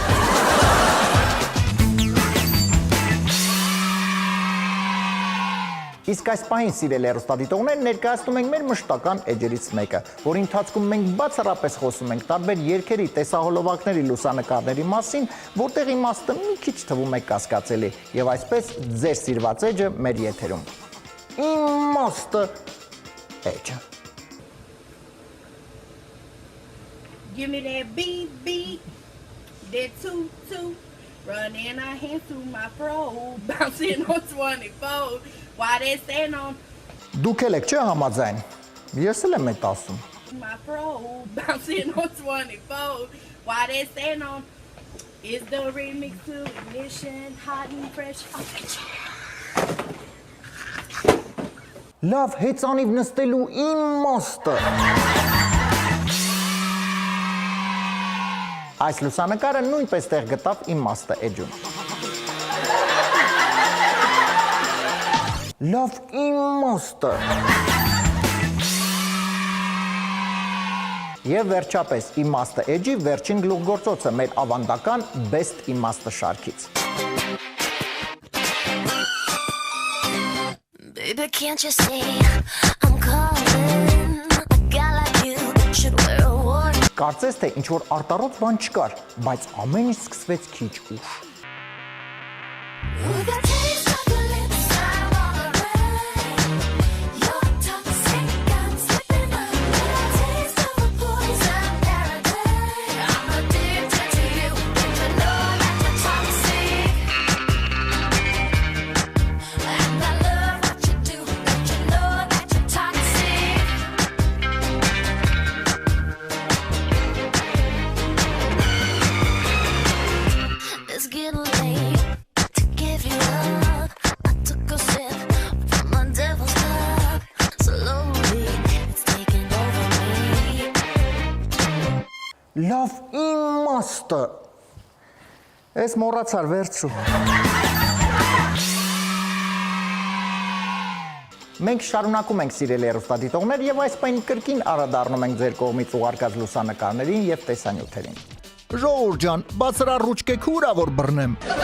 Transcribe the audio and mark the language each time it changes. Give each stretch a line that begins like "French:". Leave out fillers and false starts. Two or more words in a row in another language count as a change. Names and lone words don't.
Armenian: Իսկ այս պահին սիրելի հեռուստադիտողներ ներկայացնում ենք մեր մշտական էջերից մեկը, որի ընթացքում մենք բացառապես խոսում ենք տարբեր երգերի, տեսահոլովակների, լուսանկարների մասին, որտեղ իմաստը մի քիչ թվում է կասկածելի, եւ այսպես ձեր սիրված էջը մեր եթերում։ Իմաստը էջը։
English: Give me that beat, beat, that toot, toot, running our hands through my fro, bouncing on 24. Why they stand on
Armenian: Դուք էլ եք չէ համաձայն։ Ես էլ եմ այդ ասում։
English: my fro, bouncing on 24. Why they stand on is the remix to Ignition, hot and fresh off the chair.
Armenian: Լավ, հեծանիվ նստելու իմաստը։ Այս լուսանկարը նույնպես տեղ գտավ իմաստը էջում։ Լավ իմաստը։ Եվ վերջապես իմաստը էջի վերջին գլուխգործոցը մեր ավանդական best իմաստը շարքից։
English: Baby, can't you see I'm calling? A guy like you should wear a warning.
Armenian: Կարծես թե ինչ որ արտառոց բան չկար, բայց ամեն ինչ սկսվեց քիչ ուշ։
English: With a taste of your lips, I'm on a ride. You're toxic, I'm slipping up. With a taste of a poison paradise. I'm addicted to you. Don't you know that you're toxic? And I love what you do. Don't you know that you're toxic? It's getting late to give you up. I took a sip from my devil's cup. Slowly, it's taking over me.
Armenian: Լավ իմաստը։ Ես մոռացար վերջու։ Մենք շարունակում ենք սիրելի հեռուստադիտողներ եւ այս պայն կրկին անդրադառնում ենք ձեր կողմից ուղարկած լուսանկարներին եւ տեսանյութերին։ Ժողովուրդ ջան, բացրար ռուչկեք ուրա որ բռնեմ։